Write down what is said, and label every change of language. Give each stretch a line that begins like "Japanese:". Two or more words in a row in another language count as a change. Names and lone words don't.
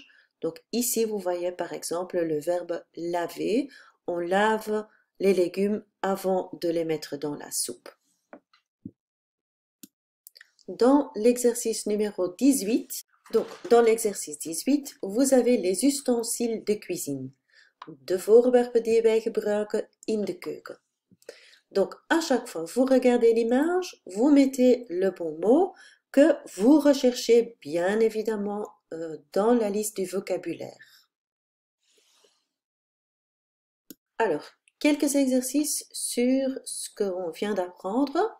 French: Donc ici, vous voyez par exemple le verbe laver. On lave les légumes avant de les mettre dans la soupe. Dans l'exercice numéro 18, dans l'exercice 18, vous avez les ustensiles de cuisine.
Dutch: De voorwerpen die wij gebruiken in de keuken.
French: Donc, à chaque fois, vous regardez l'image, vous mettez le bon mot que vous recherchez bien évidemment dans la liste du vocabulaire. Alors, quelques exercices sur ce qu'on vient d'apprendre.